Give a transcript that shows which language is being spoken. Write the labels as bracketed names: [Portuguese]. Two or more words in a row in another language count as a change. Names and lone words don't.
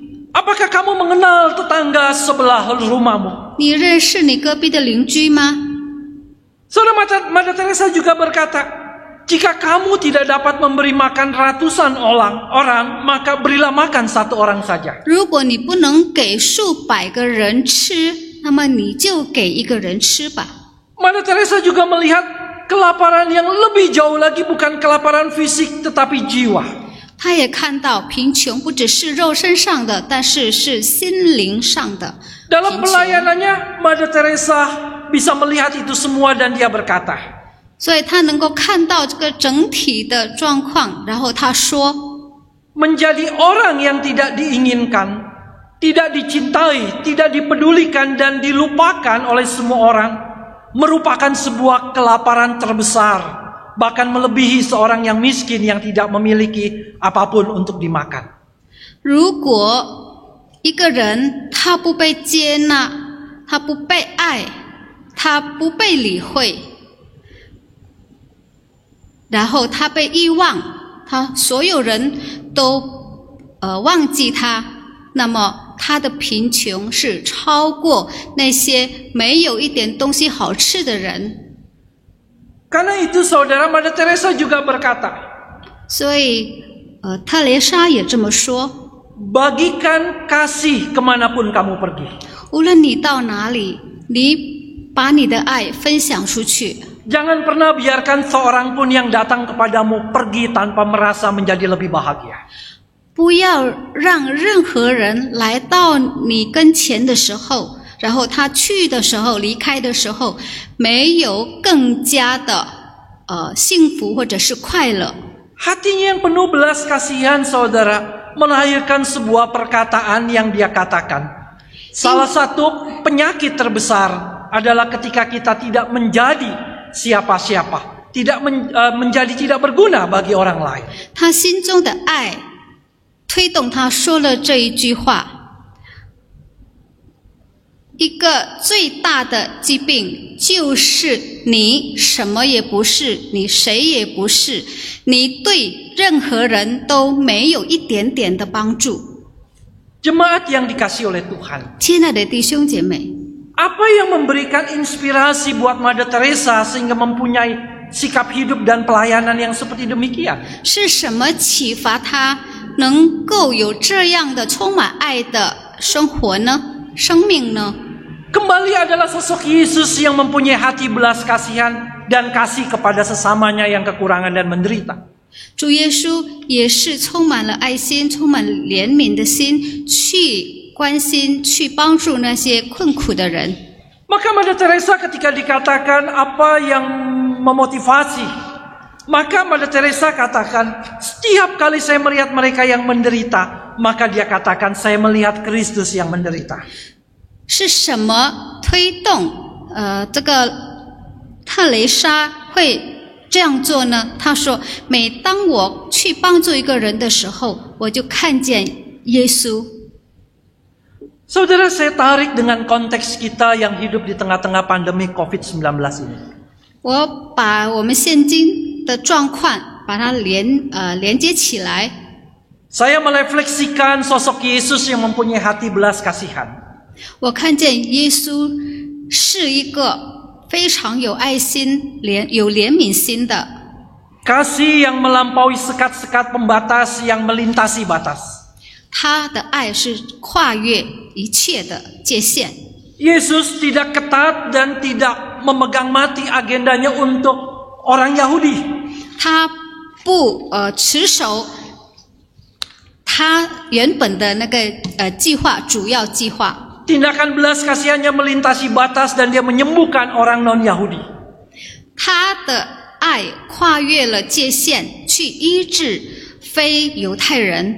[Indonesian] Apakah kamu mengenal tetangga sebelah rumahmu? [Chinese] 你认识你隔壁的邻居吗？ [Indonesian] Saudara, Mother Teresa juga berkata, jika kamu tidak dapat memberi makan ratusan orang, maka berilah makan satu orang saja. [Chinese] 如果你不能给数百个人吃，那么你就给一个人吃吧。 [Indonesian] Mother Teresa juga melihat kelaparan yang lebih jauh lagi, bukan kelaparan fisik tetapi jiwa. [Chinese] 他也看到贫穷不只是肉身上的，但是是心灵上的。 [Indonesian] Dalam pelayanannya, Mother Teresa bisa melihat itu semua dan dia berkata, [Chinese] 所以他能够看到这个整体的状况，然后他说： [Indonesian] menjadi orang yang tidak diinginkan, tidak dicintai, tidak dipedulikan dan dilupakan oleh semua orang merupakan sebuah kelaparan terbesar, bahkan melebihi seorang yang miskin yang tidak memiliki apapun untuk dimakan. [Chinese] 如果一个人他不被接纳，他不被爱，他不被理会，然后他被遗忘，他所有人都忘记他，那么他的贫穷是超过那些没有一点东西好吃的人。 [Indonesian] Karena itu saudara, Mother Teresa juga berkata, [Chinese] 所以特蕾莎也这么说。 [Indonesian] bagikan kasih kemanapun kamu pergi. [Chinese] 无论你到哪里，你把你的爱分享出去。 [Indonesian] Jangan pernah biarkan seorang pun yang datang kepadamu pergi tanpa merasa menjadi lebih bahagia. [Chinese] 不要让任何人来到你跟前的时候，然后他去的时候、离开的时候，没有更加的幸福或者是快乐。 [Indonesian] Hatinya yang penuh belas kasihan, saudara, melahirkan sebuah perkataan yang dia katakan. Salah satu penyakit terbesar adalah ketika kita tidak menjadi siapa-siapa, menjadi tidak berguna bagi orang lain. [Chinese] 他心中的爱推动他说了这一句话。一个最大的疾病就是你什么也不是，你谁也不是，你对任何人都没有一点点的帮助。 [Indonesian] Jemaat yang dikasih oleh Tuhan, [Chinese] 亲爱的弟兄姐妹， [Indonesian] apa yang memberikan inspirasi buat Mother Teresa sehingga mempunyai sikap hidup dan pelayanan yang seperti demikian? [Chinese] 是什么启发他能够有这样的充满爱的生活呢？生命呢？ [Indonesian] Kembali adalah sosok Yesus yang mempunyai hati belas kasihan dan kasih kepada sesamanya yang kekurangan dan menderita. [Chinese] 主耶稣也是充满了爱心、充满怜悯的心，去关心、去帮助那些困苦的人。 [Indonesian] Maka Mother Teresa ketika dikatakan apa yang memotivasi, maka Mother Teresa katakan, setiap kali saya melihat mereka yang menderita, maka dia katakan saya melihat Kristus yang menderita. [Chinese] 是什么推动这个特蕾莎会这样做呢？他说，每当我去帮助一个人的时候，我就看见耶稣。 [Indonesian] Saudara, saya tarik dengan konteks kita yang hidup di tengah-tengah pandemi COVID-19 ini. [Chinese] 我把我们现今的状况把它连接起来。 [Indonesian] Saya merefleksikan sosok Yesus yang mempunyai hati belas kasihan. [Chinese] 我看见耶稣是一个非常有爱心、有怜悯心的。 [Indonesian] Kasih yang melampaui sekat-sekat pembatas yang melintasi batas. [Chinese] 他的爱是跨越一切的界限。 [Indonesian] Yesus tidak ketat dan tidak memegang mati agendanya untuk orang Yahudi. [Chinese] 他不持守他原本的那个计划，主要计划。 [Indonesian] Tindakan belas kasihannya melintasi batas dan dia menyembuhkan orang non-Yahudi. [Chinese] 他的爱跨越了界限，去医治非犹太人。